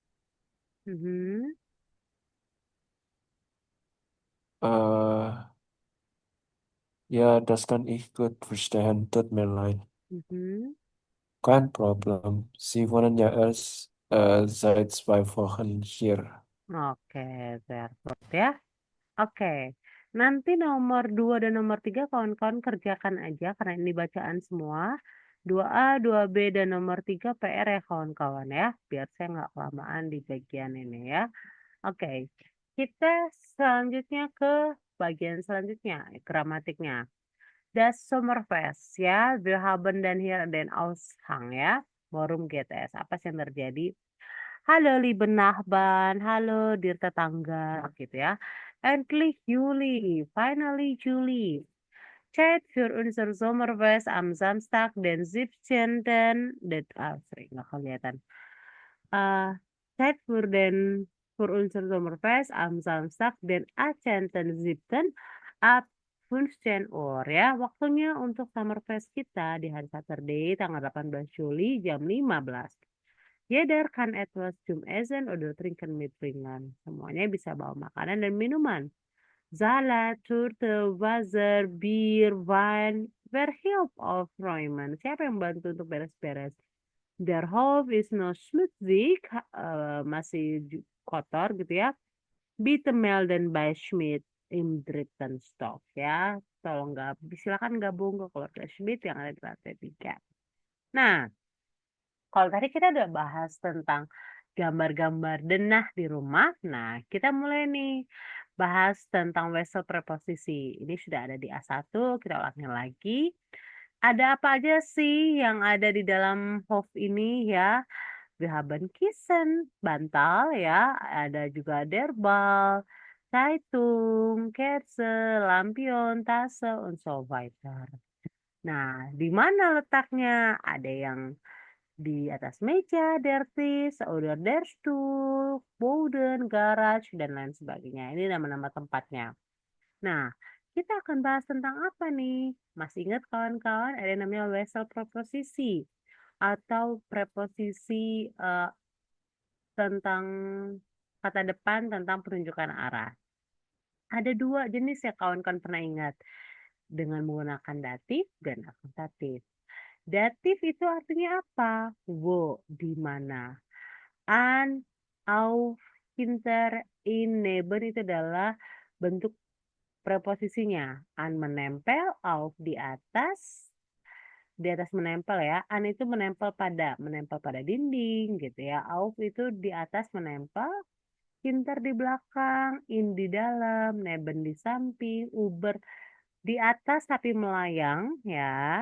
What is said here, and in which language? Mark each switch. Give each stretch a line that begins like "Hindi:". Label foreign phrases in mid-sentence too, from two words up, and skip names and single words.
German: Ja, das kann ich gut verstehen. Tut mir leid. Kein Problem. Sie wohnen ja erst seit 2 Wochen hier.
Indonesian: Oke,
German: sehr gut
Indonesian: ya. Oke. Nanti nomor 2 dan nomor 3 kawan-kawan kerjakan aja karena ini bacaan semua. 2A, 2B, dan nomor 3 PR ya kawan-kawan ya. Biar saya nggak kelamaan di bagian ini ya. Oke. Kita selanjutnya ke bagian selanjutnya, gramatiknya.
German: Das Sommerfest ya. Wir haben dann hier den Aushang ya. Worum geht es?
Indonesian: Apa sih yang terjadi?
German: Halo liebe Nachbarn,
Indonesian: halo dir tetangga gitu ya.
German: Endlich Juli, finally Juli. Zeit für unser Sommerfest am Samstag, den 17.
Indonesian: Sorry, nggak kelihatan.
German: Zeit für unser Sommerfest am Samstag, den 18.07. ab 15 Uhr ya.
Indonesian: Waktunya untuk Summerfest kita di hari Saturday tanggal 18 Juli jam 15.
German: Jeder kann etwas zum Essen oder trinken mitbringen.
Indonesian: Semuanya bisa bawa makanan dan minuman.
German: Salat, Torte, Wasser, Bier, Wein. Wer hilft aufräumen?
Indonesian: Siapa yang bantu untuk beres-beres?
German: Der Hof ist noch schmutzig,
Indonesian: masih kotor gitu ya.
German: Bitte melden bei Schmidt im dritten Stock ya.
Indonesian: Tolong silakan gabung ke keluarga Schmidt yang ada di lantai 3. Nah, kalau tadi kita udah bahas tentang gambar-gambar denah di rumah, nah kita mulai nih bahas tentang wesel preposisi. Ini sudah ada di A1, kita ulangin lagi. Ada apa aja sih yang ada di dalam Hof ini ya?
German: Wir haben Kissen,
Indonesian: bantal ya, ada juga Derbal,
German: Zeitung, Kerze, Lampion, Tasse, und so weiter.
Indonesian: Nah, di mana letaknya? Ada yang di atas meja,
German: der Tisch, oder der Stuhl, Boden, garage,
Indonesian: dan lain sebagainya. Ini nama-nama tempatnya. Nah, kita akan bahas tentang apa nih? Masih ingat kawan-kawan ada yang namanya wesel preposisi atau preposisi tentang kata depan tentang penunjukan arah. Ada dua jenis ya kawan-kawan pernah ingat dengan menggunakan datif dan akusatif. Datif itu artinya apa? Wo, di mana.
German: An, auf, hinter, in, neben
Indonesian: itu adalah bentuk preposisinya. An menempel, auf di atas menempel ya. An itu menempel pada dinding gitu ya. Auf itu di atas menempel, hinter di belakang, in di dalam, neben di samping, uber di atas tapi melayang ya.